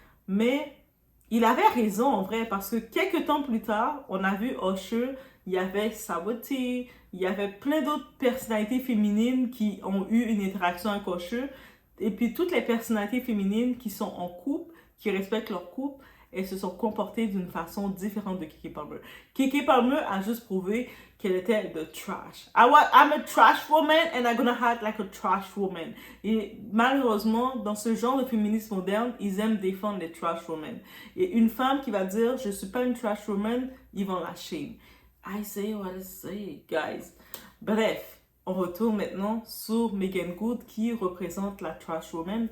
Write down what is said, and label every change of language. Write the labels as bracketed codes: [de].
[fr] Mais il avait raison, en vrai, parce que quelques temps plus tard, on a vu Usher, il y avait Saweetie, il y avait plein d'autres personnalités féminines qui ont eu une interaction avec Usher. Et puis, toutes les personnalités féminines qui sont en couple, qui respectent leur couple, elles se sont comportées d'une façon différente de Keke Palmer. Keke Palmer a juste prouvé qu'elle était de trash. [en] I'm a trash woman and I'm gonna act like a trash woman. [fr] Et malheureusement, dans ce genre de féminisme moderne, ils aiment défendre les trash women. Et une femme qui va dire « je suis pas une trash woman », ils vont la shame. [en] I say what I say, guys. [fr] Bref, on retourne maintenant sur Meagan Good qui représente la trash woman.